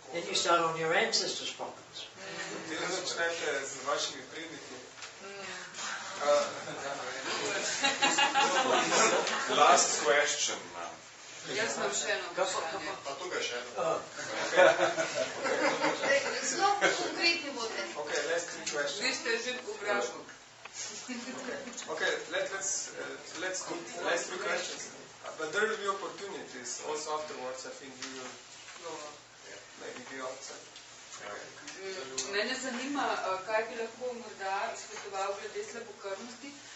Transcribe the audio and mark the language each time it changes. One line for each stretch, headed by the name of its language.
English: Then you start on your ancestors' problems.
Slovenian: Potem začnete z vašimi predniki.
English: Last question.
Slovenian: Jaz imam še eno vprašanje. Pa tukaj še eno. Zelo konkretni bote.
English: Okay, last 3 questions.
Slovenian: Vi ste že vprašali.
English: Okay, let's do last 3 questions. But there will be opportunities also afterwards. I think you will maybe be outside.
Slovenian: Mene zanima, kaj bi lahko morda svetoval glede slabokrvnosti.